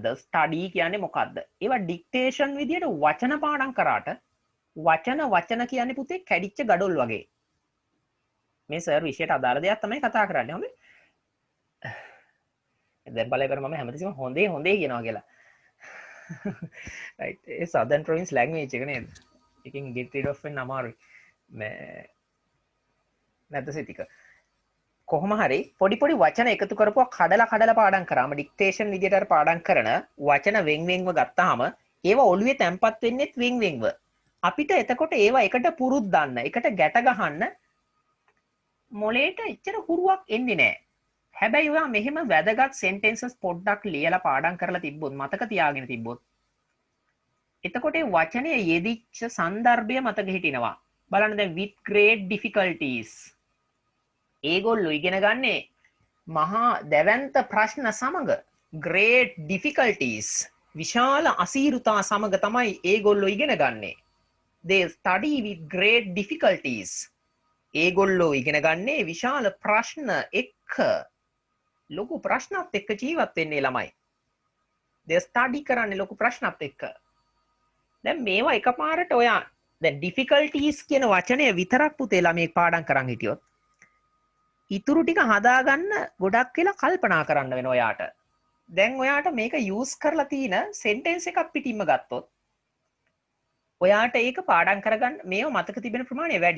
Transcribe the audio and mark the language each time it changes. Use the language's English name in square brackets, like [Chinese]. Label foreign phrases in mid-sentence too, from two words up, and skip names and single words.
[Sinhala] study කියන්නේ මොකද්ද? ඒවා dictation විදියට වචන පාඩම් කරාට වචන කියන්නේ පුතේ කැඩිච්ච ගඩොල් වගේ. මේ සර් විෂයට අදාළ දෙයක් තමයි කතා කරන්නේ. හොඳේ. දැන් බලයකට මම හැමතිස්සෙම හොඳේ කියනවා කියලා. right ඒ [English] southern province language [Sinhala] එක නේද? එකකින් [English] get rid of [Sinhala] වෙන්න අමාරුයි. මේ නැද්ද සිතික? කොහොම හරි පොඩි වචන එකතු කරපුවා කඩලා පාඩම් කරාම ඩික්ටේෂන් විදියට අර පාඩම් කරන වචන වෙන්වෙන්ව ගත්තාම ඒව ඔළුවේ තැම්පත් වෙන්නේත් වෙන්වෙන්ව. අපිට එතකොට ඒව එකට පුරුද්දන්න, එකට ගැට ගහන්න මොලේට එච්චර හුරුවක් එන්නේ නැහැ. හැබැයි ඔයා මෙහෙම වැදගත් sentences පොඩ්ඩක් ලියලා පාඩම් කරලා තිබ්බොත් මතක තියාගෙන තිබ්බොත් එතකොට ඒ වචනේ යෙදිච්ච સંદર્ભය මතක හිටිනවා. බලන්න දැන් [English] with great difficulties. [Sinhala] ඒගොල්ලෝ ඉගෙන ගන්නේ මහා දැවැන්ත ප්‍රශ්න සමග [English] great difficulties [Sinhala] විශාල අසීරුතා සමග තමයි ඒගොල්ලෝ ඉගෙන ගන්නේ. [English] They study with great difficulties. [Sinhala] ඒගොල්ලෝ ඉගෙන ගන්නේ විශාල ප්‍රශ්න එක්ක. ලොකු ප්‍රශ්නත් එක්ක ජීවත් වෙන්නේ ළමයි. [English] they study [Sinhala] කරන්නේ ලොකු ප්‍රශ්නත් එක්ක. දැන් මේවා එකපාරට ඔයා දැන් difficulties කියන වචනය විතරක් පුතේ ළමයි පාඩම් කරන් හිටියොත් ඉතුරු ටික හදාගන්න ගොඩක් වෙලා කල්පනා කරන්න වෙනවා ඔයාට. දැන් ඔයාට මේක යූස් කරලා තියෙන සෙන්ටෙන්ස් එකක් පිටින්ම ගත්තොත් ඔයාට ඒක පාඩම් කරගන්න මේව මතක තිබෙන ප්‍රමාණය වැඩි.